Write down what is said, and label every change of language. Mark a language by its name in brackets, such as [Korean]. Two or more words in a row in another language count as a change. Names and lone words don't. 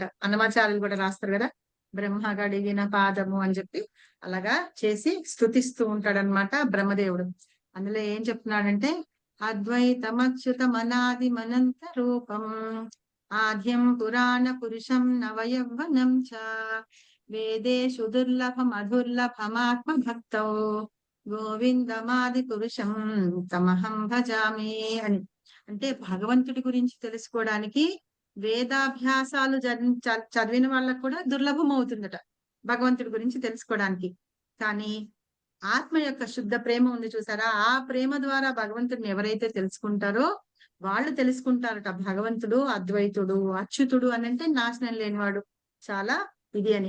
[Telugu] అన్నమాచార్యులు కూడా రాస్తారు కదా, బ్రహ్మ కడిగిన పాదము అని చెప్పి అలాగా చేసి స్తుతిస్తూ ఉంటాడనమాట బ్రహ్మదేవుడు. అందులో ఏం చెప్తున్నాడంటే [Sanskrit] అద్వైతమచ్యుతం అనాది మనంత రూపం ఆద్యం పురాణ పురుషం నవయవ్వనం చ వేదేషు దుర్లభం అదుర్లభమాత్మ భక్తౌ గోవిందమాది పురుషం తమహం భజామి అని. [Telugu] అంటే భగవంతుడి గురించి తెలుసుకోవడానికి వేదాభ్యాసాలు చదివిన వాళ్ళకు కూడా దుర్లభం అవుతుందట భగవంతుడి గురించి తెలుసుకోవడానికి. కానీ ఆత్మ యొక్క శుద్ధ ప్రేమ ఉంది చూసారా, ఆ ప్రేమ ద్వారా భగవంతుడిని ఎవరైతే తెలుసుకుంటారో వాళ్ళు తెలుసుకుంటారట భగవంతుడు అద్వైతుడు, అచ్యుతుడు అని అంటే నాశనం లేనివాడు, చాలా ఇది అని.